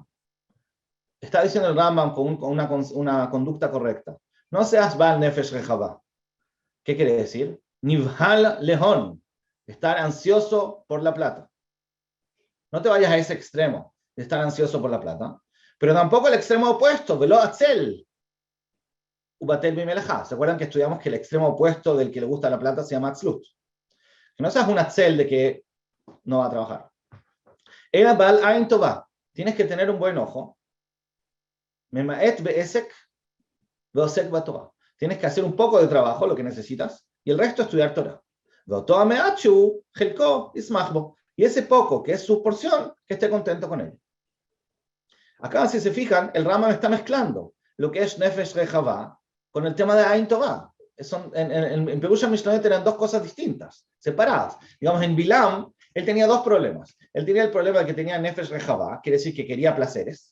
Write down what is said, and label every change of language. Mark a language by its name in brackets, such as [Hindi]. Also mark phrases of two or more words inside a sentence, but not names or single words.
[Spanish] Está diciendo el Rambam con una conducta correcta. No seas [Hebrew] בעל נפש רחבה. [Spanish] ¿Qué quiere decir? [Hebrew] נבהל להון. [Spanish] Estar ansioso por la plata. No te vayas a ese extremo de estar ansioso por la plata. Pero tampoco el extremo opuesto, [Hebrew] ולא עצל. ובטל במלאכה. [Spanish] ¿Se acuerdan que estudiamos que el extremo opuesto del que le gusta la plata se llama atzlut? Que no seas un atzel de que no va a trabajar. [Hebrew] אלא בעל עין טובה. [Spanish] Tienes que tener un buen ojo. [Hebrew] ממעט בעסק ועוסק בתורה. [Spanish] Tienes que hacer un poco de trabajo, lo que necesitas, y el resto estudiar Torah. [Hebrew] ואותו המעט שהוא חלקו ישמח בו. [Spanish] Y ese poco, que es su porción, que esté contento con él. Acá, si se fijan, el Rambam está mezclando lo que es [Hebrew] נפש רחבה [Spanish] con el tema de [Hebrew] עין טובה. [Spanish] En Pegush Mishnayot eran dos cosas distintas, separadas. Digamos, en Bilam, él tenía dos problemas. Él tenía el problema de que tenía [Hebrew] נפש רחבה, [Spanish] quiere decir que quería placeres.